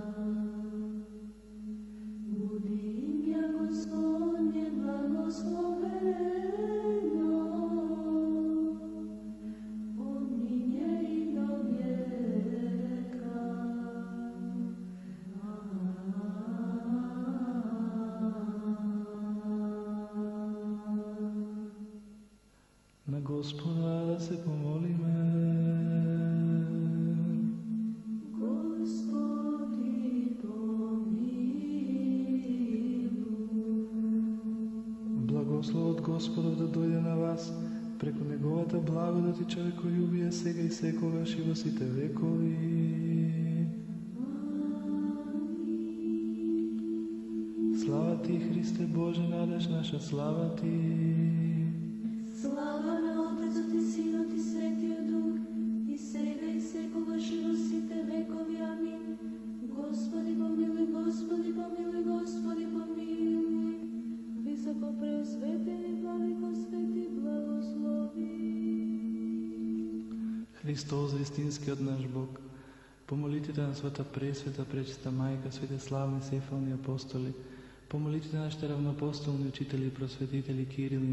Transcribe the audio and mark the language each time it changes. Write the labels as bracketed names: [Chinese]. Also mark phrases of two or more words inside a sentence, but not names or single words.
[Church Slavic] Буди имя Господне благословено, от нине и до века. [Macedonian] На Господа да се помолиме. [Church Slavic] Господи, помилуй. [Macedonian] Благословот Господов да дојде на вас, преку Неговата благодат и човеколюбие сега и секогаш и во сите векови. Слава Ти, Христе Боже, надеж наша, слава Ти. Слава на Отецот и Синот и Светиот Дух, и сега и секогаш и во сите векови. Амин. [Church Slavic] Господи помилуй, Господи помилуй, Господи помилуй. [Macedonian] Високо преосветен и владико свети благослови. Христос, вистинскиот наш Бог, по молитвите на Света Пресвета, Пречиста Мајка, свите славни сефални апостоли, по молитвите на нашите равноапостолни учители и просветители Кирил и